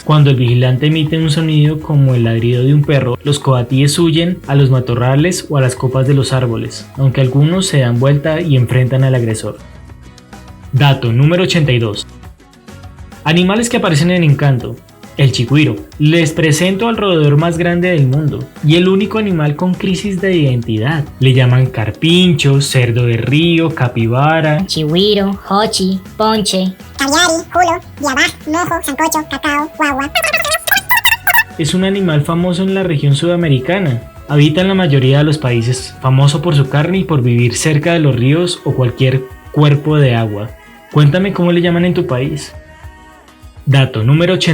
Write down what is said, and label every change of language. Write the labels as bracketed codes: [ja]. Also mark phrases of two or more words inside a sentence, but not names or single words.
[es] Cuando el vigilante emite un sonido como el ladrido de un perro, los coatíes huyen a los matorrales o a las copas de los árboles, aunque algunos se dan vuelta y enfrentan al agresor. Dato número 82. Animales que aparecen en Encanto. El chigüiro. Les presento al roedor más grande del mundo y el único animal con crisis de identidad. Le llaman carpincho, cerdo de río, capibara, chigüiro, hochi, ponche, caviari, julo, diabá, mojo, sancocho, cacao, guagua. Es un animal famoso en la región sudamericana. Habita en la mayoría de los países, famoso por su carne y por vivir cerca de los ríos o cualquier cuerpo de agua. Cuéntame cómo le llaman en tu país. Dato número 83.